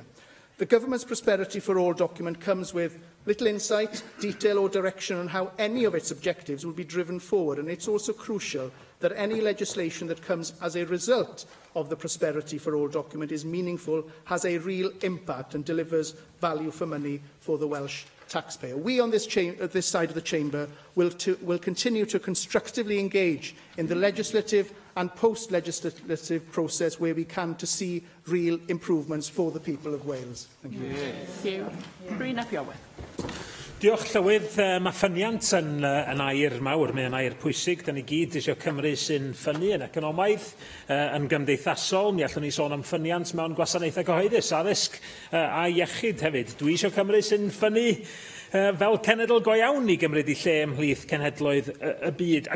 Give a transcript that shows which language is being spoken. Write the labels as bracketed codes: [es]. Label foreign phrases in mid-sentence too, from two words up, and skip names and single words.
[en] The Government's Prosperity for All document comes with little insight, detail or direction on how any of its objectives will be driven forward, and it's also crucial that any legislation that comes as a result of the Prosperity for All document is meaningful, has a real impact and delivers value for money for the Welsh taxpayer. We on this side of the chamber will continue to constructively engage in the legislative and post-legislative process where we can to see real improvements for the people of Wales. Thank you. Thank you. [cy] Bryn ap Iorwerth. Diolch Llywydd, mae ffyniant yn air mawr, mae'n air pwysig. Da ni gyd eisiau Cymru sy'n ffynnu yn economaidd, yn gymdeithasol. Mi allwn ni sôn am ffyniant mewn gwasanaethau cyhoeddus, addysg a iechyd hefyd. Dwi eisiau Cymru sy'n ffynnu fel cenedl go iawn i gymryd i lle ymhlith cenhedloedd y byd.